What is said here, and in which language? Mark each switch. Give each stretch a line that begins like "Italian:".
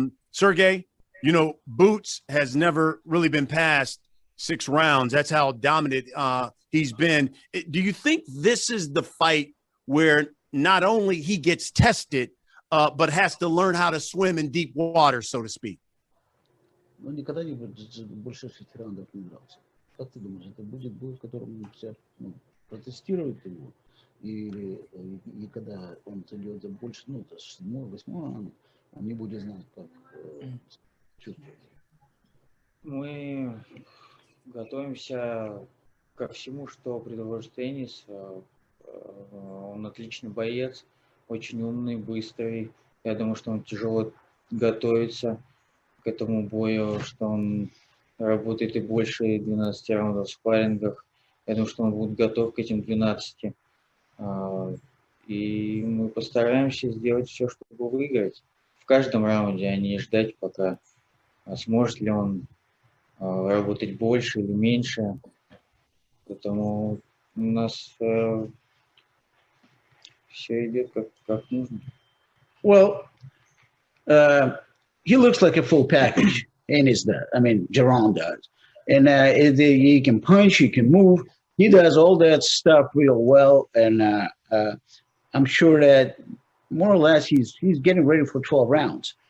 English: Sergey, you know, Boots has never really been past 6 rounds. That's how dominant he's been. Do you think this is the fight where not only he gets tested, but has to learn how to swim in deep water, so to speak?
Russian: Ну, никогда не будет больше 6 раундов не дрался. Как ты думаешь, это будет бой, в котором все протестируют его? Или и когда он идет за больше, ну, 7-8 раунд, он не будет знать, как чувствовать? Мы готовимся ко всему, что предложит Энис. Он отличный боец, очень умный, быстрый. Я думаю, что он тяжело готовится к этому бою, что он работает и больше 12 раундов в спаррингах. Я думаю, что он будет готов к этим 12. И мы постараемся сделать все, чтобы выиграть в каждом раунде, а не ждать, пока сможет ли он работать больше или меньше. Поэтому у нас все идет как нужно.
English: Well, he looks like a full package. Ennis does. I mean, Jaron does. And he can punch, he can move. He does all that stuff real well. And I'm sure that more or less he's getting ready for 12 rounds.